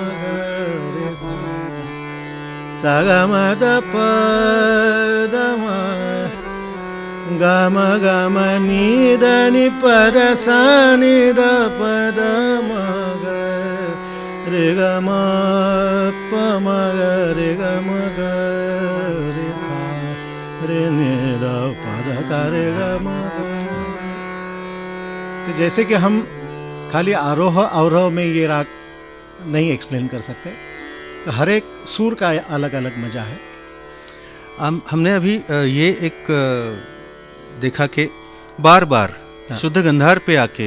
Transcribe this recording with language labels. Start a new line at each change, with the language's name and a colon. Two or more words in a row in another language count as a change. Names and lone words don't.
Hindi: ग रे सा, सा ग म द प द म ग म ग म नि द नि प द सा नि द प द म ग रे ग म प म ग रे ग म ग रे सा रे नि द प द सा रे ग म ग। तो जैसे कि हम खाली आरोह अवरोह में ये राग नहीं एक्सप्लेन कर सकते, तो हर एक सुर का अलग अलग मज़ा है। हमने अभी ये एक देखा कि बार बार शुद्ध गंधार पे आके